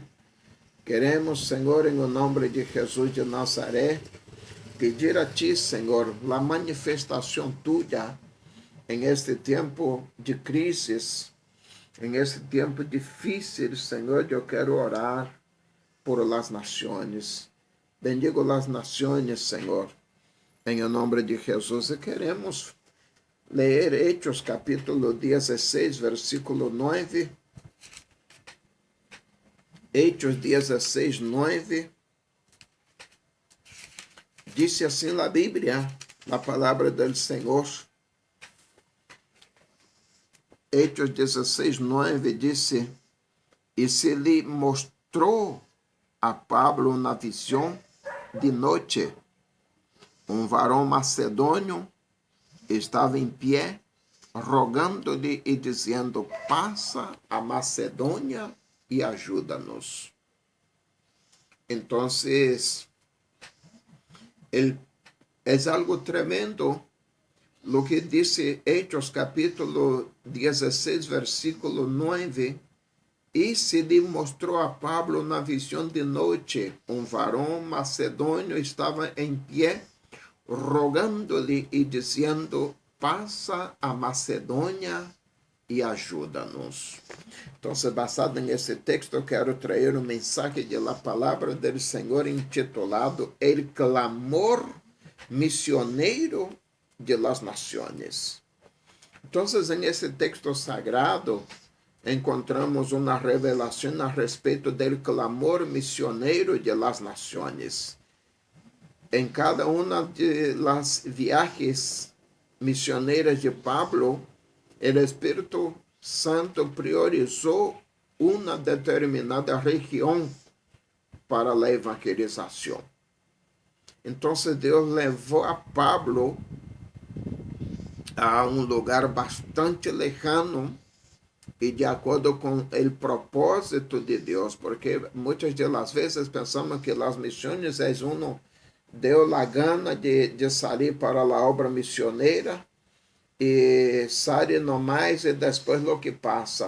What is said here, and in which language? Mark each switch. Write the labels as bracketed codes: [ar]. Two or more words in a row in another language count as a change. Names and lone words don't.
[pt] Queremos, Senhor, em nome de Jesus de Nazaré, pedir a ti, Senhor, a manifestação tuya em este tempo de crises, em este tempo difícil, Senhor. Eu quero orar por las nações. Bendigo las nações, Senhor, em nome de Jesus. E queremos [es] leer Hechos [pt] capítulo 16, versículo 9. Hechos 16, 9. Dice assim a Bíblia, a palavra do Senhor. [es] Hechos 16, 9 dice: [pt] E se lhe mostrou a Pablo na visão de noite varão macedônio estava em pé, rogando-lhe e dizendo: passa a Macedônia e ajuda-nos. Então, é algo tremendo [es] lo que dice Hechos capítulo 16, versículo 9. [pt] E se lhe mostrou a Pablo na visão de noite varão macedônio estava em pé, rogando-lhe e dizendo: passa a Macedônia e ajuda-nos. Então, basado nesse texto, eu quero trazer um mensagem da palavra do Senhor intitulado El clamor misioneiro de las naciones. Então, nesse texto sagrado, encontramos uma revelação a respeito do clamor misioneiro [es] de las naciones. [pt] Em cada uma das viagens missioneiras de Pablo, o Espírito Santo priorizou uma determinada região para a evangelização. Então, Deus levou a Pablo a um lugar bastante lejano e de acordo com o propósito de Deus, porque muitas das vezes pensamos que as missões é deu a gana de sair para a obra missioneira e sai nomás e depois o que passa.